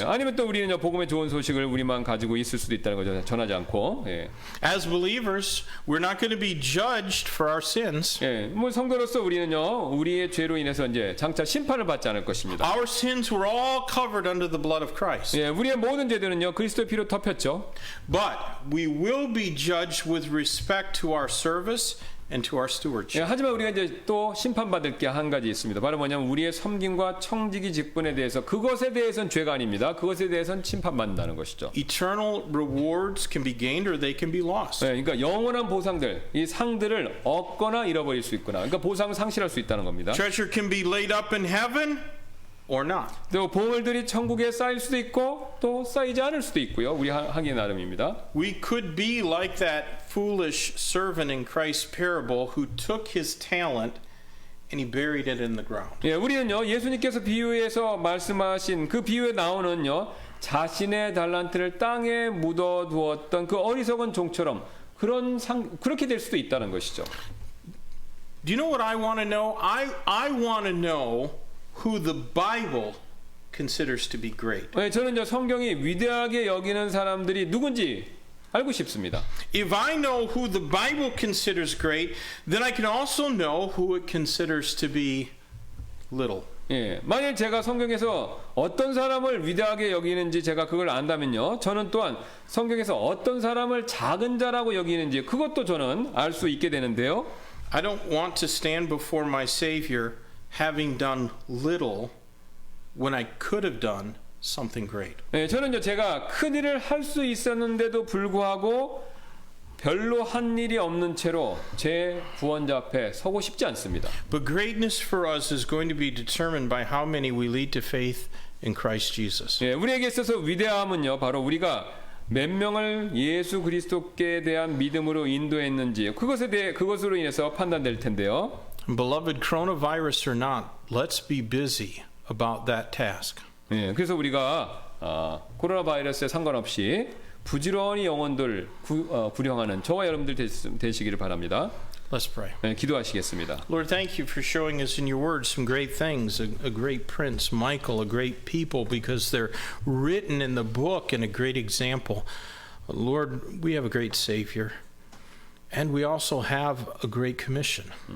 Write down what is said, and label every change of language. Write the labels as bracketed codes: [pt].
[ko] 예, 아니면 또 우리는 복음의 좋은 소식을 우리만 가지고 있을 수도 있다는 거죠. 전하지 않고. 예. [en] As believers, we're not going to be judged for our sins. [ko] 예, 뭐 성도로서 우리는요 우리의 죄로 인해서 이제 장차 심판을 받지 않을 것입니다. [en] Our sins were all covered under the blood of Christ. [ko] 예, 우리의 모든 죄들은요 그리스도의 피로 덮였죠. [en] But we will be judged with respect to our service and to our stewardship. [ko] 예, 하지만 우리가 이제 또 심판받을 게 한 가지 있습니다. 바로 뭐냐면 우리의 섬김과 청지기 직분에 대해서 그것에 대해서는 죄가 아닙니다. 그것에 대해서는 심판받는다는 것이죠. [en] Eternal rewards can be gained or they can be lost. [ko] 예, 그러니까 영원한 보상들, 이 상들을 얻거나 잃어버릴 수 있구나. 그러니까 보상을 상실할 수 있다는 겁니다. [en] Treasure can be laid up in heaven or not. [ko] 또 보물들이 천국에 쌓일 수도 있고 또 쌓이지 않을 수도 있고요. 우리 하기에 나름입니다. [en] We could be like that foolish servant in Christ's parable who took his talent and he buried it in the ground. [ko] 예, 우리는요 예수님께서 비유에서 말씀하신 그 비유에 나오는요 자신의 달란트를 땅에 묻어두었던 그 어리석은 종처럼 그렇게 될 수도 있다는 것이죠. [en] Do you know what I want to know? I want to know who the Bible considers to be great. [ko] 예, 저는 성경이 위대하게 여기는 사람들이 누군지 알고 싶습니다. [en] If I know who the Bible considers great, then I can also know who it considers to be little. [ko] 예, 만일 제가 성경에서 어떤 사람을 위대하게 여기는지 제가 그걸 안다면요, 저는 또한 성경에서 어떤 사람을 작은 자라고 여기는지 그것도 저는 알 수 있게 되는데요. [en] I don't want to stand before my Savior having done little when I could have done something great. [ko] 예, 저는요 제가 큰 일을 할 수 있었는데도 불구하고 별로 한 일이 없는 채로 제 구원자 앞에 서고 싶지 않습니다. [en] But greatness for us is going to be determined by how many we lead to faith in Christ Jesus. [ko] 예, 우리에게 있어서 위대함은요, 바로 우리가 몇 명을 예수 그리스도께 대한 믿음으로 인도했는지 그것으로 인해서 판단될 텐데요. [en] Beloved, coronavirus or not, let's be busy about that task. [ko] 예, 그래서 우리가 코로나 바이러스에 상관없이 부지런히 영혼들 구령하는 저와 여러분들 되시기를 바랍니다. [en] Let's pray. [ko] 예, 기도하시겠습니다. [en] Lord, thank you for showing us in your word some great things, a great prince, Michael, a great people, because they're written in the book and a great example. Lord, we have a great Savior, and we also have a great commission.